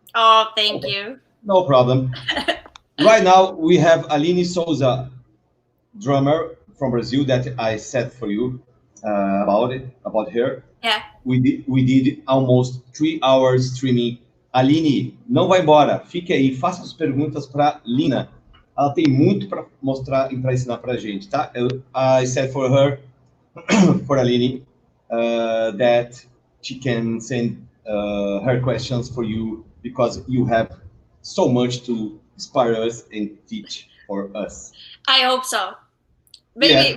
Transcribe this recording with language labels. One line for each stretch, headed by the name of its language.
English: Oh, thank you. No problem. Right now we have Aline Souza, drummer from Brazil, that I said for you about her. Yeah. We did almost 3 hours streaming.
Portuguese: Aline, não vai embora. Fique aí, faça as perguntas para Lina. Ela tem muito para mostrar e para ensinar para a gente, tá?
English: I said for her, for Aline, that she can send her questions for you because you have so much to inspire us and teach for us. I hope so. Yeah.